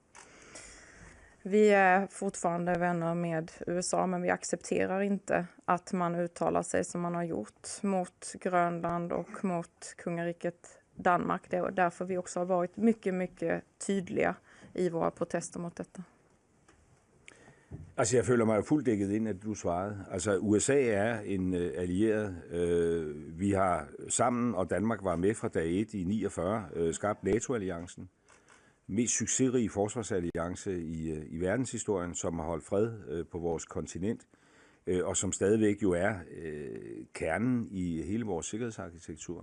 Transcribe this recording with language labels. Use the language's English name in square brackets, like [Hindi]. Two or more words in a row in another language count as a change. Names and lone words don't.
[Swedish] Vi är fortfarande vänner med USA, men vi accepterar inte att man uttalar sig som man har gjort mot Grönland och mot kungariket Danmark. Det är därför vi också har varit mycket, mycket tydliga i våra protester mot detta. [Danish] Altså, jeg føler mig fuldt dækket ind, at du svarede. Altså, USA er en allieret. Vi har sammen, og Danmark var med fra dag 1 i 49, skabt NATO-alliancen. Mest succesrige forsvarsalliance i verdenshistorien, som har holdt fred på vores kontinent, og som stadigvæk jo er kernen i hele vores sikkerhedsarkitektur.